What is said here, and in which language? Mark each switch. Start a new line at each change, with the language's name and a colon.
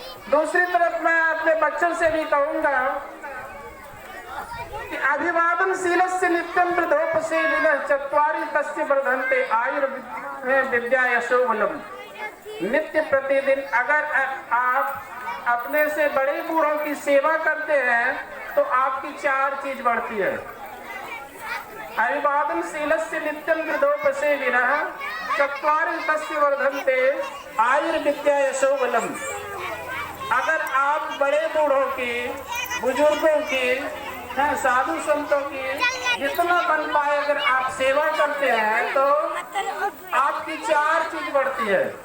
Hindi: दूसरी तरफ मैं अपने बच्चों से भी कहूंगा कि
Sanskrit: अभिवादनशीलस्य नित्यं वृद्धोपसेविनः चत्वारि तस्य वर्धन्ते आयुर्विद्या यशो बलम्।
Hindi: नित्य प्रतिदिन अगर आप अपने से बड़े बूढ़ों की सेवा करते हैं तो आपकी 4 चीज बढ़ती है।
Sanskrit: अभिवादनशीलस्य नित्यं वृद्धोपसेविनः चत्वारि तस्य वर्धन्ते आयुर्विद्या यशो बलम्।
Hindi: अगर आप बड़े बूढ़ों की, बुजुर्गों की, साधु संतों की जितना बन पाए अगर आप सेवा करते हैं तो आपकी 4 चीज बढ़ती है।